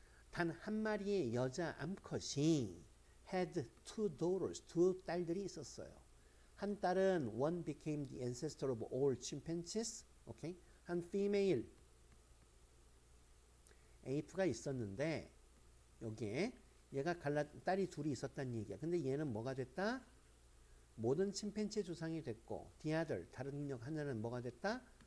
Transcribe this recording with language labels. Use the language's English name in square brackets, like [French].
[Korean] 단 한 마리의 여자 암컷이 [English] had two daughters, [Korean] 두 딸들이 있었어요. 한 딸은 [English] one became the ancestor of all chimpanzees. [Korean] 오케이? 한 female ape가 있었는데 여기에 얘가 딸이 둘이 있었다는 얘기야. 근데 얘는 뭐가 됐다? 모든 침팬지 조상이 됐고 the other, 다른 하나는 뭐가 됐다?